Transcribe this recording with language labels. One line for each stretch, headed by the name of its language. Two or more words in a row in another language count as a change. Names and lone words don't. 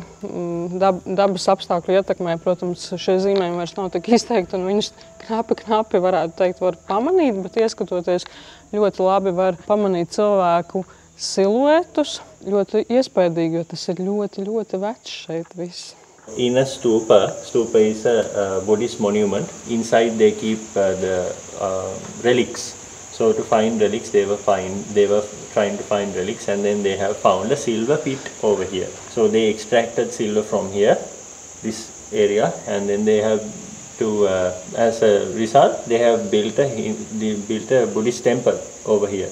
Latvian: Dabas apstākļu ietekmē, protams, šie zīmējumi vairs nav tik izteikti, un viņus knapi varētu teikt, var pamanīt, bet ieskatoties ļoti labi var pamanīt cilvēku siluetus. Ļoti iespaidīgi, jo tas ir ļoti, ļoti vecs šeit viss.
English: In a stupa is a Buddhist monument. Inside they keep the relics. So to find relics, they were trying to find relics, and then they have found a silver pit over here. So they extracted silver from here, this area, and then they have to, as a result, they have built a Buddhist temple over here.